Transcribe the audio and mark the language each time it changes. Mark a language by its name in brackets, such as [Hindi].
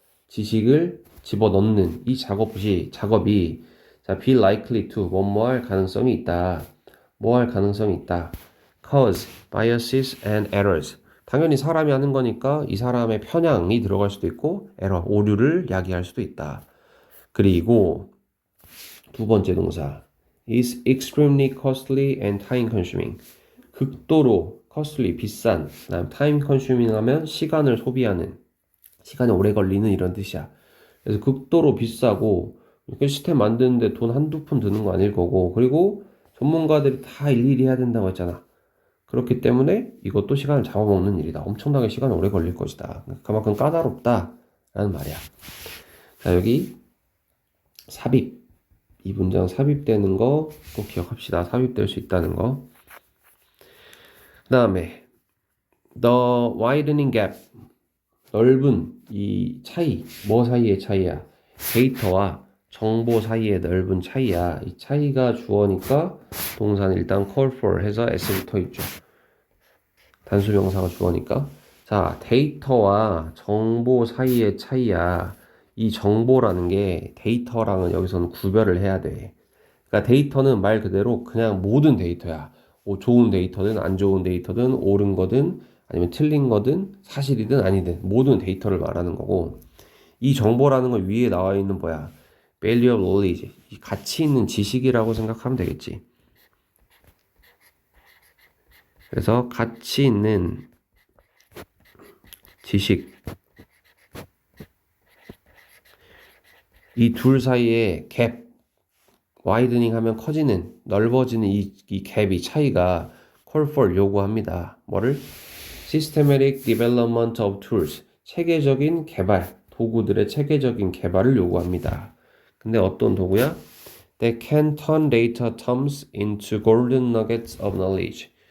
[Korean] 지식을 집어넣는 이 작업이 자, [English] be likely to, [Korean] 뭐할 가능성이 있다. 뭐할 가능성이 있다. [English] cause biases and errors. [Korean] 당연히 사람이 하는 거니까 이 사람의 편향이 들어갈 수도 있고, 오류를 야기할 수도 있다. 그리고 두 번째 동사 [English] is extremely costly and time consuming. [Korean] 극도로 costly, 비싼, 그다음 time consuming 하면 시간을 소비하는, 시간이 오래 걸리는 이런 뜻이야. 그래서 극도로 비싸고, 시스템 만드는데 돈 한두 푼 드는 거 아닐 거고, 그리고 전문가들이 다 일일이 해야 된다고 했잖아. 그렇기 때문에 이것도 시간을 잡아먹는 일이다. 엄청나게 시간 오래 걸릴 것이다. 그만큼 까다롭다라는 말이야. 자, 여기 삽입. 이 문장 삽입되는 거 꼭 기억합시다. 삽입될 수 있다는 거. 그 다음에 [English] the widening gap. [Korean] 넓은 이 차이. 뭐 사이의 차이야? 데이터와 정보 사이의 넓은 차이야. 이 차이가 주어니까 동사는 일단 call for 해서 s 붙어 있죠. 단수 명사가 주어니까. 자, 데이터와 정보 사이의 차이야. 이 정보라는 게 데이터랑은 여기서는 구별을 해야 돼. 그러니까 데이터는 말 그대로 그냥 모든 데이터야. 뭐 좋은 데이터든 안 좋은 데이터든 옳은 거든 아니면 틀린 거든 사실이든 아니든 모든 데이터를 말하는 거고, 이 정보라는 건 위에 나와 있는 뭐야? [English] value of knowledge. [Korean] 이 가치 있는 지식이라고 생각하면 되겠지. 그래서 가치 있는 지식. 이 둘 사이에 갭, 와이드닝 하면 커지는, 넓어지는 이 갭이 차이가 call for 요구합니다. 뭐를? [English] Systematic development of tools. [Korean] 체계적인 개발, 도구들의 체계적인 개발을 요구합니다. 근데 어떤 도구야? [English] That can turn data terms into golden nuggets of knowledge.